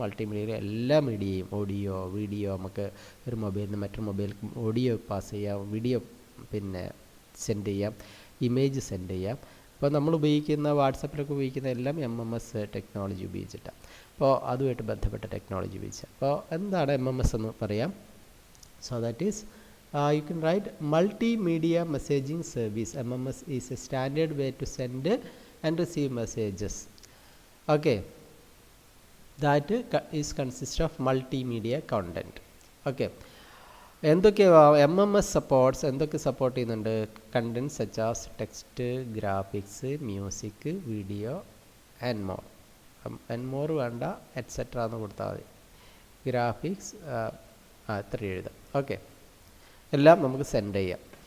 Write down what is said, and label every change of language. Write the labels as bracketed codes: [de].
[ml] മൾട്ടിമീഡിയയിൽ എല്ലാ മീഡിയയും, audio, video, നമുക്ക് ഒരു മൊബൈലിൽ നിന്ന് മറ്റൊരു മൊബൈൽ ഓഡിയോ പാസ് ചെയ്യാം, വീഡിയോ പിന്നെ സെൻഡ് ചെയ്യാം, ഇമേജ് സെൻഡ് ചെയ്യാം. അപ്പോൾ നമ്മൾ ഉപയോഗിക്കുന്ന വാട്സപ്പിലൊക്കെ ഉപയോഗിക്കുന്ന എല്ലാം MMS ടെക്നോളജി ഉപയോഗിച്ചിട്ടാണ്. അപ്പോൾ അതുമായിട്ട് ബന്ധപ്പെട്ട ടെക്നോളജി ഉപയോഗിച്ചാൽ. അപ്പോൾ എന്താണ് MMS എന്ന് പറയാം. So that is [en] you can write multimedia messaging service. MMS is a standard way to send and receive messages. Okay, that is consist of multimedia content. Okay, [ml] എന്തൊക്കെ MMS സപ്പോർട്ട്സ് എന്തൊക്കെ support ചെയ്യുന്നുണ്ട്? Content such as text, graphics, music, video and more വേണ്ട, et cetera എന്ന് കൊടുത്താൽ മതി. Graphics ഇത്ര എഴുതാം. Okay, എല്ലാം നമുക്ക് സെൻഡ് ചെയ്യാം.